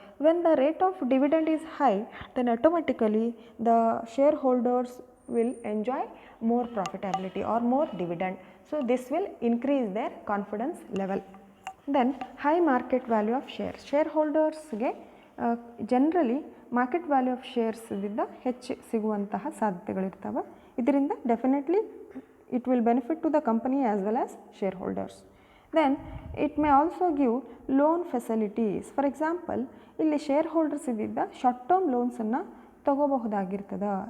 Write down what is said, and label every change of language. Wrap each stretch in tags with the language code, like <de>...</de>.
<en>When the rate of dividend is high, then automatically the share holders will enjoy more profitability or more dividend. So this will increase their confidence level. Then high market value of shares.</en> <kn>Shareholders ಗೆ generally market value of shares ಇಂದ ಹೆಚ್ಚು ಸಿಗುವಂತಹ ಸಾಧ್ಯತೆಗಳಿರ್ತವೆ. ಇದರಿಂದ</kn> <en>Definitely it will benefit to the company as well as share holders. Then it may also give loan facilities.</en> <kn>For example, ಇಲ್ಲಿ share holders ಇದ್ದಿದ್ದ short term ಲೋನ್ಸನ್ನು ತೊಗೋಬಹುದಾಗಿರ್ತದೆ.</kn>